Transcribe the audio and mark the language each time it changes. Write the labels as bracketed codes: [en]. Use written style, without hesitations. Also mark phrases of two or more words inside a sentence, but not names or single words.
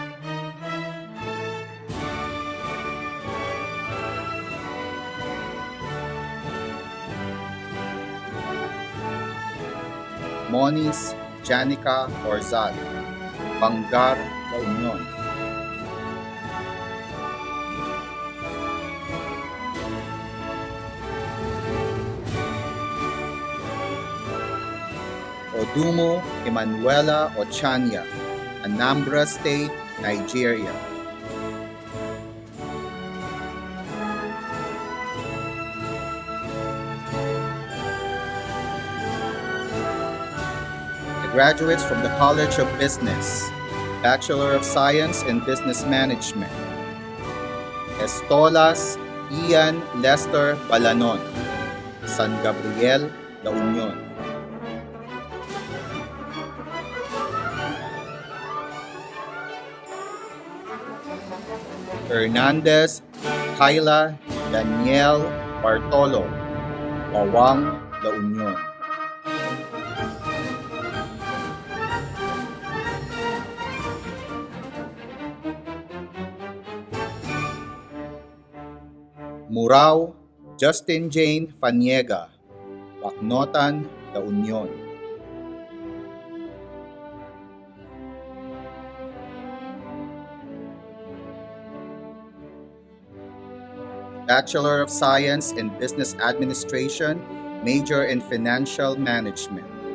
[en] Monis Janica Orzal, Bangar, La Union. Odumo Emanuela Ochanya, Anambra State, Nigeria. Graduates from the College of Business, Bachelor of Science in Business Management. Estolas Ian Lester Balanon, San Gabriel, La Union. Hernandez Kyla Daniel Bartolo, Bawang, La Union. Murao Justin Jane Faniega, Macnotan, La Union. Bachelor of Science in Business Administration, major in Financial Management.